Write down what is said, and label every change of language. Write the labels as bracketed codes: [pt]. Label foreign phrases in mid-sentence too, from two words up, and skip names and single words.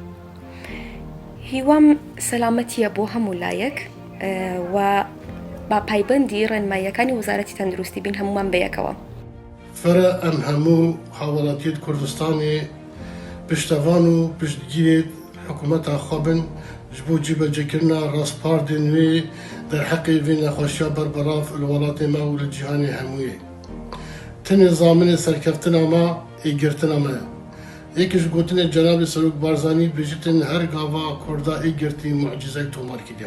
[ckb] هیوام سەلامەتیە بۆ هەموو لایەک و با پایبەندی ڕێنماییەکانی وەزارەتی تەندروستی بین هەمومان بەیەکەوە. [ku] فرە ئەم هەموو هاوڵاتیت کوردستانی پشتەوان و پشتگیرێت حکوومەتا خۆبن ji bo cîbecekirina rastpardê nûê derheqê vê nexweşiya berberaf li welatê me û li cîhanê hemûyê. Tenê zaminê serkeftina me êgirtina me ye. Yekî ji gotinê Cenabê Serok Barzanî bêjitên her gava Kurda êgirtî mucîzek tomar kiriye.